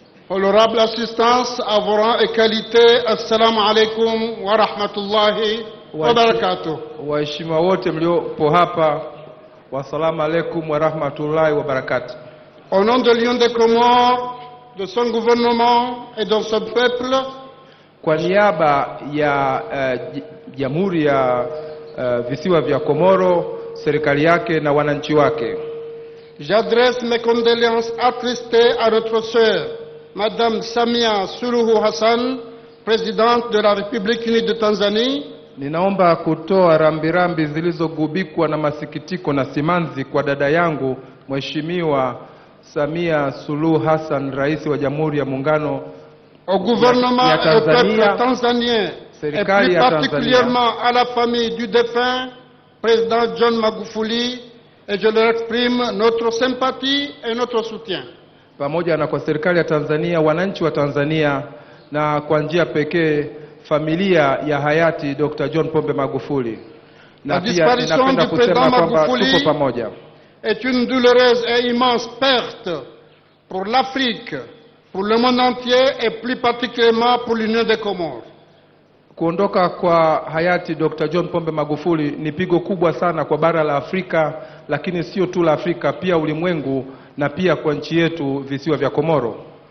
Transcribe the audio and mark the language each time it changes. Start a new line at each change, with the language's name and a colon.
French: Honorable assistance à vos rangs et qualités,
Arabic: assalamu alaikum wa rahmatullahi wa barakatuh.
Swahili: Waheshimiwa wote mliopo hapa, wassalamu alaikum wa rahmatullahi wa barakatuh.
French: Au nom de l'Union des Comores, de son gouvernement et de son peuple,
Swahili: kwa niaba ya Jamhuri ya Visiwa vya Komoro, serikali yake na wananchi wake,
French: j'adresse mes condoléances attristées à notre sœur Madame Samia Suluhu Hassan, présidente de la République unie de Tanzanie.
Swahili: Ninaomba kutoa rambirambi zilizogubikwa na masikitiko na simanzi kwa dada yangu Mheshimiwa Samia Suluhu Hassan, Rais wa Jamhuri ya Muungano
French: au gouvernement
Swahili: ya Tanzania,
French: et au peuple tanzanien, et plus particulièrement à la famille du défunt président John Magufuli, et je leur exprime notre sympathie et notre soutien.
Swahili: Pamoja na kwa serikali ya Tanzania, wananchi wa Tanzania, na kwa njia pekee familia ya hayati Dkt. John Pombe Magufuli.
French: La disparition du président Magufuli
Swahili: pamoja
French: est une douloureuse et immense perte pour l'Afrique, pour le monde entier et plus particulièrement pour l'Union des Comores.
Swahili: Kuondoka kwa hayati Dkt. John Pombe Magufuli ni pigo kubwa sana kwa bara la Afrika, lakini sio tu la Afrika, pia ulimwengu na pia kwa nchi yetu visiwa vya Komoro.